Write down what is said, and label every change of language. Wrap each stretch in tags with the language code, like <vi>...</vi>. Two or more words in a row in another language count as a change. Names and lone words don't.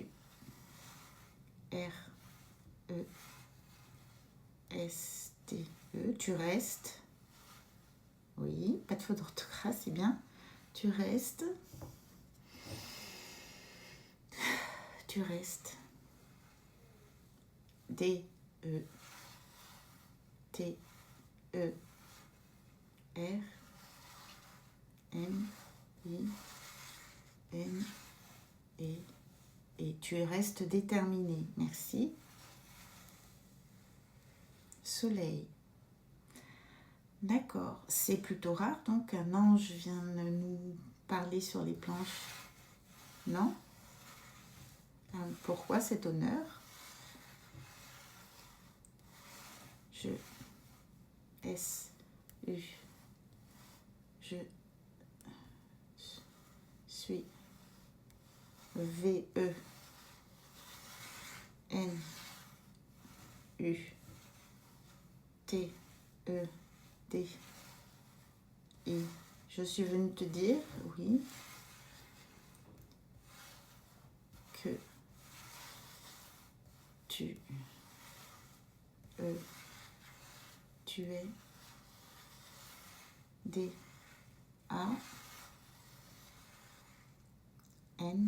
<fr>R, E, S, T, E. Tu restes. Oui, pas de faute d'orthographe, c'est bien. Tu restes. Tu restes. D, E, T, E, R, M, I, N, E. Et tu restes déterminé. Merci. Soleil. D'accord. C'est plutôt rare, donc un ange vient nous parler sur les planches. Non? Pourquoi cet honneur? Je. S. U. Je. Suis. V. E. N. U. T. E. D. I. Je suis venue te dire, oui, que tu es D. A. N.</fr>